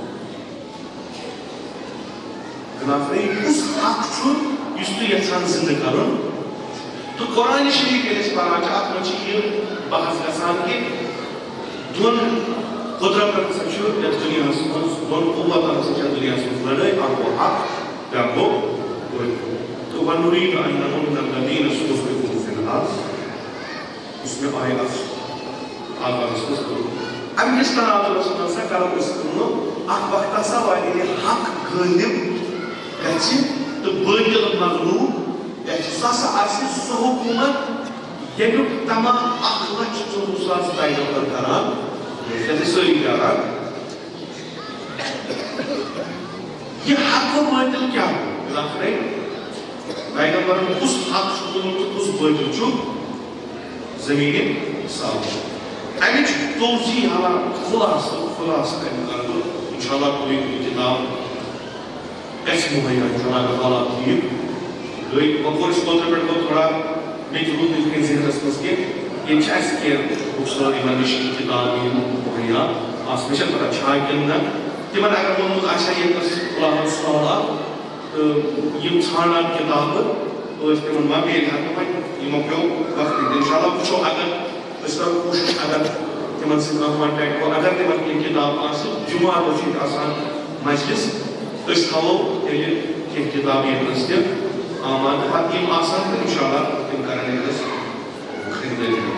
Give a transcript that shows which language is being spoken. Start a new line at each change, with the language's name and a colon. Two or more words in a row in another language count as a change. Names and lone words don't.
Kashmiri: کُس حق چھُ یُس تُہۍ یژھان زندٕ کرُن تہٕ قرآنِ شریٖف ییٚلہِ أسۍ پران چھِ اتھ منٛز چھِ یہِ بحث گژھان کہِ دۄن قدرتن ہسا چھُ یتھ دُنیاہس منٛز دۄن قوتن ہسا چھِ دُنیاہس منٛز لڑٲے اکھ گوٚو حق بیٛاکھ گوٚو باطل تہٕ
Arabic: وَنُریٖدُ أن نَمُنَّ الَّذِينَ اسْتُضْعِفُوا فِي الْأَرْضِ
Kashmiri: یُس مےٚ آیہِ اتھ آغازس منٛز کوٚر اَمہِ کِس تناظرس منٛز ہسا کرو أسۍ کٲم اکھ وقت ہسا واتہِ ییٚلہِ حق غٲلب گژھِ تہٕ باطل مغلوب گژھِ سُہ ہسا آسہِ سُہ حکوٗمت ییٚمیُک تمام 1,04,000 پیغمبر کران یتھ سٲری کران
Urdu: یہ حق و باطل کیا ہو
Kashmiri: پیغمبرن کس حق چھُ تُلمُت تہٕ کس باطل چھُ زمین صاف امِچ توضیح حالان خلاصہ امہِ کرو انشاءاللہ کوئی کتاب گژھِ مہیا
Arabic: انشاءاللہ تعالیٰ
Kashmiri: ٹھیٖک گٔے وۄنۍ کوٚر اَسہِ اوترٕ پٮ۪ٹھ گوٚو تھوڑا مےٚ تہِ روٗد نہٕ یِتھ کٔنۍ ذہنس منٛز کہِ ییٚتہِ چھِ اَسہِ کینٛہہ بُکسور یِمن نِش کِتاب یِم مہیا آسہٕ مےٚ چھَنہٕ پتہ چھا کِنہٕ نہ تِمن اگر ووٚنمُت آسہِ ہا ییٚتنس خُلاصہٕ سوالات تہٕ یِم ژھانڈان کِتابہٕ ٲسۍ تِمن ما بیٚیہِ ہا تہٕ وۄنۍ یِمو پیوٚو وقت دِیُن انشاءاللہ وٕچھو اگر أسۍ کرو کوٗشِش اگر تِمن سۭتۍ کانٛہہ کانٹیکٹ گوٚو اگر تِمن کینٛہہ کِتاب آسہِ جُمعہ دۄہ چھُ ییٚتہِ آسان مجلس أسۍ تھاوو تیٚلہِ کینٛہہ کِتابہٕ ییٚتنس تہِ آمادٕ پتہٕ یِم آسان تہٕ انشاءاللہ تِم کرن ییٚتنس خریدٲری